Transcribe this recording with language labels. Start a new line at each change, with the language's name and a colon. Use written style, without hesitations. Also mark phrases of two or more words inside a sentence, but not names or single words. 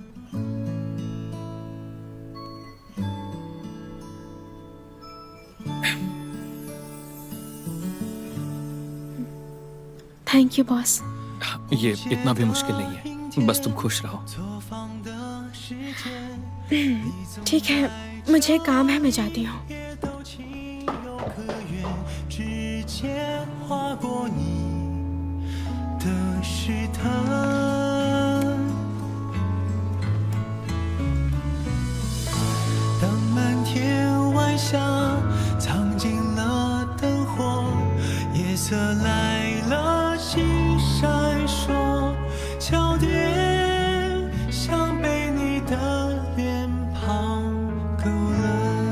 English: thank you boss.
Hindi: ये इतना भी मुश्किल नहीं है, बस तुम खुश रहो। ठीक है, मुझे काम है, मैं जाती हूँ।
Chinese: 之间划过你的试探，当漫天晚霞藏进了灯火，夜色来了，星闪烁，焦点像被你的脸庞勾勒。